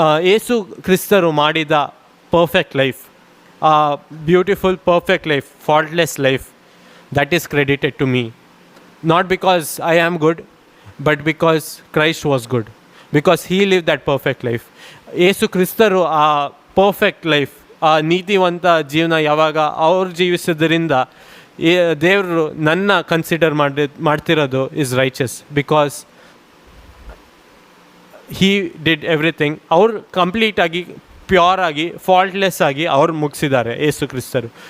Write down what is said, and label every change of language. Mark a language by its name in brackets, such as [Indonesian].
[Kannada] ಯೇಸು ಕ್ರಿಸ್ತರು ಮಾಡಿದ [English] Perfect life, beautiful perfect life, faultless life, that is credited to me. Not because I am good, but because Christ was good. Because He lived that perfect life. [Kannada] ಯೇಸು ಕ್ರಿಸ್ತರು ಆ perfect life, ಆ ನೀತಿವಂತ ಜೀವನ ಯಾವಾಗ ಅವ್ರು ಜೀವಿಸೋದ್ರಿಂದ ದೇವರು ನನ್ನ ಕನ್ಸಿಡರ್ ಮಾಡ್ತಿರೋದು [English] Is riches. Because he did everything. [Kannada] ಅವ್ರು ಕಂಪ್ಲೀಟಾಗಿ ಪ್ಯೂರ್ ಆಗಿ ಫಾಲ್ಟ್ಲೆಸ್ ಆಗಿ ಅವ್ರು ಮುಗಿಸಿದ್ದಾರೆ ಯೇಸು ಕ್ರಿಸ್ತರು.